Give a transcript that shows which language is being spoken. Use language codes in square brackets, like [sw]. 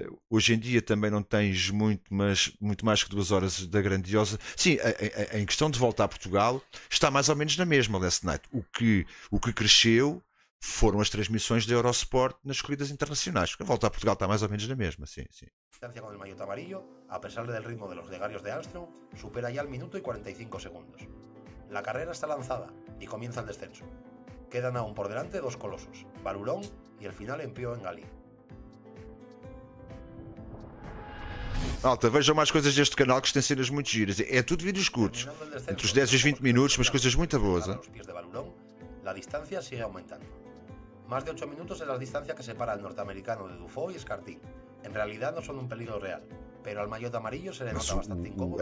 [pt] Hoje em dia também não tens muito mais que 2 horas da grandiosa. Sim, em questão de volta a Portugal, está mais ou menos na mesma Last Night. O que cresceu foram as transmissões da Eurosport nas corridas internacionais. A volta a Portugal está mais ou menos na mesma, sim. [es] Com el maillot amarillo, a pesar del ritmo de los gregarios de Armstrong, supera ya el minuto y 45 segundos. La carrera está lanzada y comienza el descenso. Quedan aún por delante 2 colosos, Barulón y el final en Pio Engali. [pt] Malta, vejam mais coisas deste canal que têm cenas muito giras. É tudo vídeos curtos, entre os 10 e os 20 minutos, mas coisas muito boas. [es] A los pies de Barulón, la distancia sigue aumentando. Más de 8 minutos es la distancia que separa al norteamericano de Dufault y Escartín. En realidad no son un peligro real, pero al maillot amarillo se le nota bastante incómodo.